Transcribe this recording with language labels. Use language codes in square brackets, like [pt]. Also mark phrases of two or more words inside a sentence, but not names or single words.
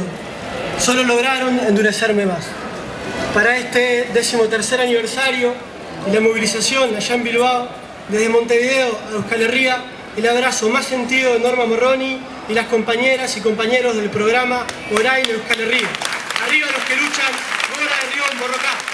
[es] Solo lograron endurecerme más. Para este 13º aniversario y la movilización allá en Bilbao, desde Montevideo a Euskal Herria, el abrazo más sentido de Norma Morroni y las compañeras y compañeros del programa Orain Euskal Herria. Arriba los que luchan, [eu] Gora de Rion, Borrocá.